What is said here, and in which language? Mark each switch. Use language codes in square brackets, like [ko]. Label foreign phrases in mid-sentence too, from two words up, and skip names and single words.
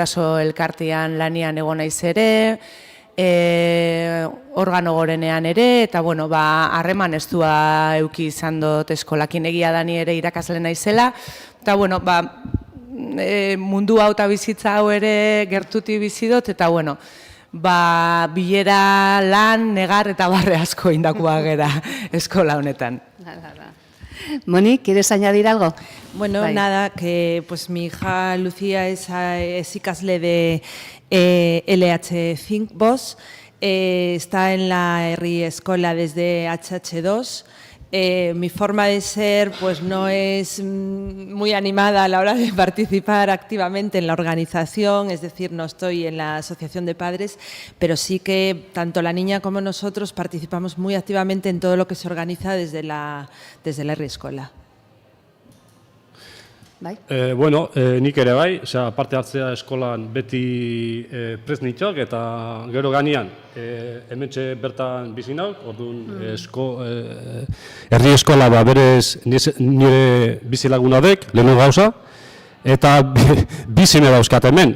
[eu] lanian egon naiz ere, organo gorenean ere, eta bueno, harreman estua euki izan dut eskolakin, egia da ni ere irakasle naizela, eta bueno, mundu hau eta bizitza hau ere gertuti bizi dut, eta bueno, bilera, lan, negar eta barre asko indakua gera eskola honetan. [es] Moni, ¿quieres añadir algo? Bueno, [eu] Bai. [es] nada, que pues mi hija Lucía es ikasle de LH Think Boss, está en la Herri Escola desde HH2. Mi forma de ser pues no es muy animada a la hora de participar activamente en la organización, es decir, no estoy en la asociación de padres, pero sí que tanto la niña como nosotros participamos muy activamente en todo lo que se organiza desde la Herri Eskola. [eu] Bai. Bueno, nik ere bai, parte hartzea eskolan beti prest nitok, eta gero ganean, hementxe bertan bizi nauk, orduan herri eskola berez nire bizilaguna dek, lehenu gauza, eta bi seme dauzkat hemen.